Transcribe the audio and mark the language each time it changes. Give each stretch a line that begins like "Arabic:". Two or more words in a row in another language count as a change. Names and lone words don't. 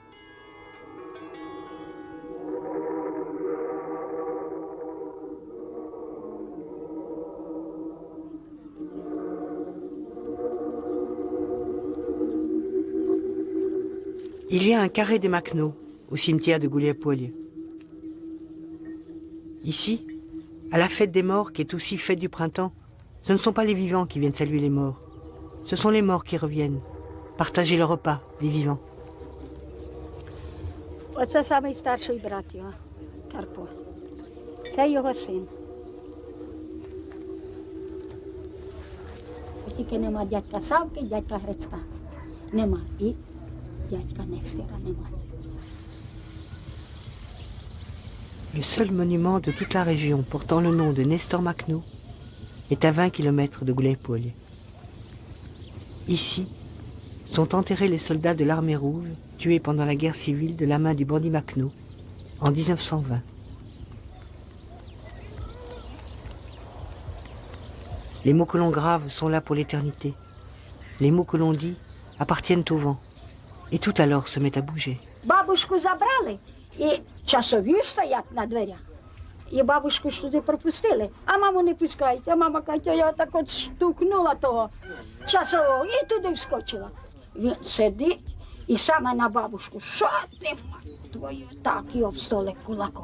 French: Il y a un carré des Machno au cimetière de Goulier-Poilier. Ici, à la fête des morts, qui est aussi fête du printemps, ce ne sont pas les vivants qui viennent saluer les morts. Ce sont les morts qui reviennent, partager le repas des vivants.
Ukrainian: Оце самий старший брат його, Карпо. Це його син. Тільки нема дядька Савки, дядька Грицька. Нема. І дядька Нестера нема.
French: Le seul monument de toute la région portant le nom de Nestor Machno est à 20 km de Goulier-Poilier. Ici sont enterrés les soldats de l'armée rouge tués pendant la guerre civile de la main du bandit Machno en 1920. Les mots que l'on grave sont là pour l'éternité. Les mots que l'on dit appartiennent au vent. Et tout alors se met à bouger.
Ukrainian: Бабушку забрали, і часові стоять на дверях. І бабушку ж туди пропустили, а маму не пускають. А мама каже, я так от штукнула того часового і туди вскочила. Він сидить і саме на бабушку. Що ти,
Russian: мать твою,
Ukrainian: так і об столик кулаком.